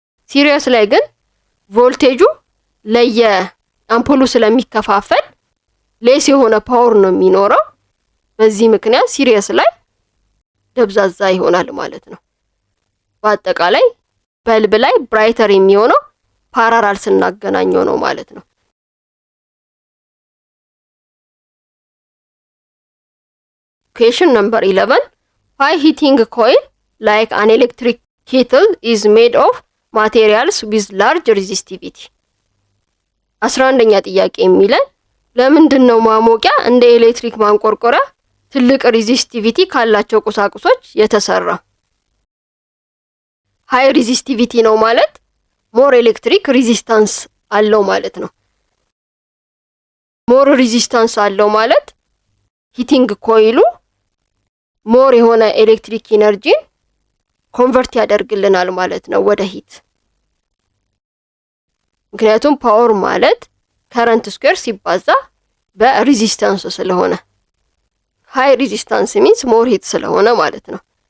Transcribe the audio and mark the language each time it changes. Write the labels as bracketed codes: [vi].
[am] ሲሪየስ ላይ ግን ቮልቴጁ ለየአምፖሉ ስለሚከፋፈል ሌስ የሆነ ፓወር ነው የሚኖረው። በዚህ ምክንያት ሲሪየስ ላይ ደብዛዛ ይሆናል ማለት ነው። በአጠቃላይ በልብ ላይ ብራይተር የሚሆነው ፓራራል ስናገናኘው ነው ማለት ነው። [en] Question number 11. Why heating coil like an electric kettle is made of materials with large resistivity? [am] 11ኛ ጥያቄ የሚለን ለምንድን ነው ማሞቂያ እንደ ኤሌክትሪክ ማንቆርቆሪያ ትልቅ ሬዚስቲቪቲ ካላቸው ቁሳቁሶች የተሰራ? ሃይ ሬዚስቲቪቲ ነው ማለት ሞር ኤሌክትሪክ ሬዚስታንስ አለው ማለት ነው። ሞር ሬዚስታንስ አለው ማለት ሂቲንግ ኮይሉ ሞር የሆነ ኤሌክትሪክ ኢነርጂን ኮንቨርት ያደርግልናል ማለት ነው ወደ ሂት። ምክንያቱም ፓወር ማለት ከረንት ስኩዌር ሲባዛ በሬዚስታንስ ስለሆነ ሃይ ሬዚስታንስ ሚንስ ሞር ሂት ስለሆነ ማለት ነው።